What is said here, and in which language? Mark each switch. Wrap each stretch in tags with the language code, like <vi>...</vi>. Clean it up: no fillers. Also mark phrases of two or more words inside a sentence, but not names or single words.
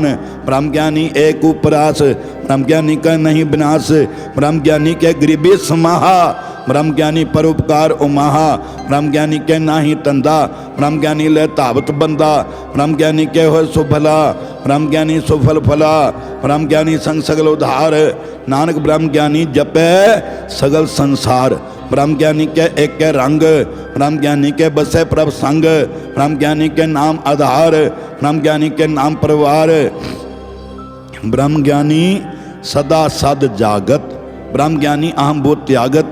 <hi>ब्रह्म ज्ञानी एक उपरास, ब्रह्म ज्ञानी का नहीं विनाश। ब्रह्म ज्ञानी के गरीबी समाहा, ब्रह्म ज्ञानी परोपकार उमाहा। ब्रह्म ज्ञानी के नाही तंदा, ब्रह्म ज्ञानी ले तावत बंदा। ब्रह्म ज्ञानी के हो सुफला, ब्रह्म ज्ञानी सुफल फला। ब्रह्म ज्ञानी संग सगल उधार, नानक ब्रह्म ज्ञानी जपे सगल संसार। ब्रह्म ज्ञानी के एक के रंग, ब्रह्म ज्ञानी के बसे प्रभ संग। ब्रह्म ज्ञानी के नाम आधार, ब्रह्म ज्ञानी के नाम परिवार। ब्रह्म ज्ञानी सदा सद जागत, ब्रह्म ज्ञानी अहम भूत त्यागत।</hi>